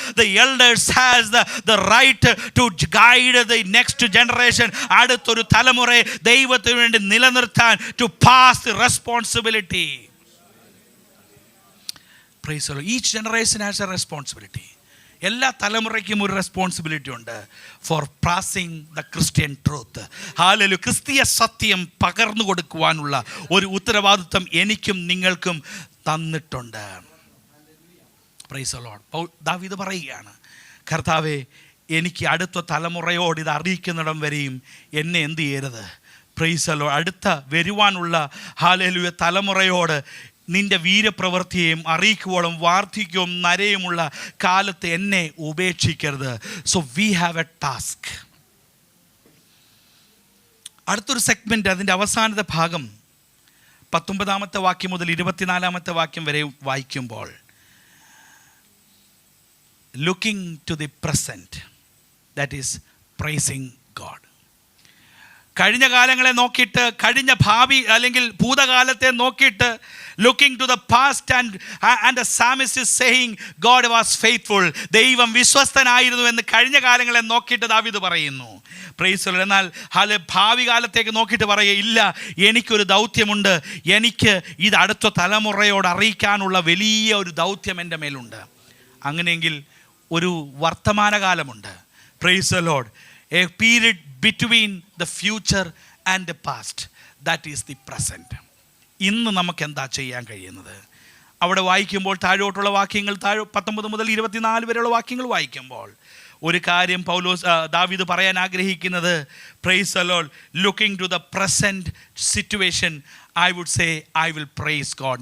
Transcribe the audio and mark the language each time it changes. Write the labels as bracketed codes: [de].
[en] The elders has the right to guide the next generation. [ml] അടുത്തൊരു തലമുറയെ ദൈവത്തിന് വേണ്ടി നിലനിർത്താൻ, [en] to pass the responsibility. Praise the Lord. Each generation has a responsibility. [ml] എല്ലാ തലമുറയ്ക്കും ഒരു റെസ്പോൺസിബിലിറ്റി ഉണ്ട് [en] For passing the Christian truth. [ml] Hallelujah. ക്രിസ്തീയ സത്യം പകർന്നു കൊടുക്കുവാനുള്ള ഒരു ഉത്തരവാദിത്വം എനിക്കും നിങ്ങൾക്കും തന്നിട്ടുണ്ട്. Praise the Lord. ദാവീദ് പറയുകയാണ്, കർത്താവേ, എനിക്ക് അടുത്ത തലമുറയോട് ഇത് അറിയിക്കുന്നിടം വരെയും എന്നെ എന്ത് ചെയ്യരുത്. Praise the Lord. അടുത്ത വരുവാനുള്ള ഹല്ലേലൂയ തലമുറയോട് നിന്റെ വീരപ്രവൃത്തിയെയും അറിയിക്കുവോളം വാർദ്ധക്യവും നരയുമുള്ള കാലത്ത് എന്നെ ഉപേക്ഷിക്കരുത്. [en] So we have a task. [ml] അടുത്തൊരു സെഗ്മെൻറ്റ്, അതിൻ്റെ അവസാനത്തെ ഭാഗം 19 വാക്യം മുതൽ 24 വാക്യം വരെ വായിക്കുമ്പോൾ, [en] Looking to the present, that is praising God. [ml] കഴിഞ്ഞ കാലങ്ങളെ നോക്കിയിട്ട്, കഴിഞ്ഞ ഭാവി അല്ലെങ്കിൽ ഭൂതകാലത്തെ നോക്കിയിട്ട്, [en] looking to the past and the psalmist is saying God was faithful. [ml] ദൈവം വിശ്വസ്തനായിരുന്നു എന്ന് കഴിഞ്ഞ കാലങ്ങളെ നോക്കിയിട്ട് ദാവീദ് പറയുന്നു. Praise the Lord. എന്നാൽ ഭാവി കാലത്തേക്ക് നോക്കിയിട്ട് പറയുക, ഇല്ല, എനിക്കൊരു ദൗത്യമുണ്ട്, എനിക്ക് ഇത് അടുത്ത തലമുറയോട് അറിയിക്കാനുള്ള വലിയ ഒരു ദൗത്യം എൻ്റെ മേലുണ്ട്. അങ്ങനെയെങ്കിൽ ഒരു വർത്തമാനകാലമുണ്ട്. [en] Praise the lord. A period between the future and the past, that is the present. [ml] ഇന്ന് നമുക്ക് എന്താ ചെയ്യാൻ കഴിയുന്നത്? അവിടെ വായിക്കുമ്പോൾ താഴോട്ടുള്ള വാക്യങ്ങൾ 19 മുതൽ 24 വരെയുള്ള വാക്യങ്ങൾ വായിക്കുമ്പോൾ ഒരു കാര്യം ദാവീദ് പറയാൻ ആഗ്രഹിക്കുന്നത്, praise the Lord, [en] Looking to the present situation, I would say I will praise God.